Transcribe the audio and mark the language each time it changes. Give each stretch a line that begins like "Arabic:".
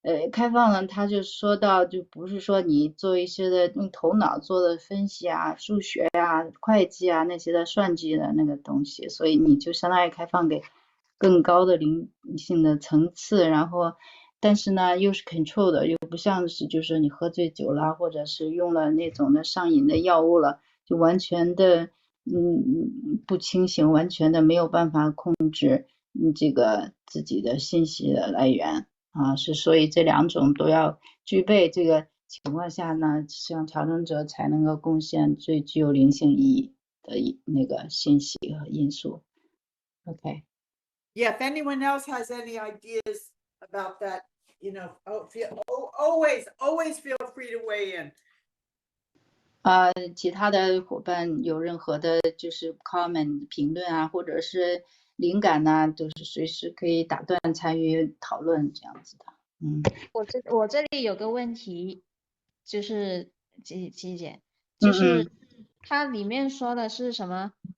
Chinese: 开放呢，他就说到，就不是说你做一些的用头脑做的分析啊、数学啊、会计啊那些的算计的那个东西，所以你就相当于开放给更高的灵性的层次，然后但是呢又是 control 的，又不像是就是你喝醉酒了，或者是用了那种的上瘾的药物了，就完全的不清醒，完全的没有办法控制这个自己的信息的来源。是，所以这两种都要具备，这个情况下呢，像调整者才能够贡献最具有灵性意义的那个信息和因素。
English: Okay. Yeah, if anyone else has any ideas about that, you know, always feel free to weigh in.
Chinese: 其他的伙伴有任何的就是 comment 评论啊，或者是灵感呐，都是随时可以打断参与讨论这样子的。我这里有个问题，就是琪姐，就是它里面说的是什么？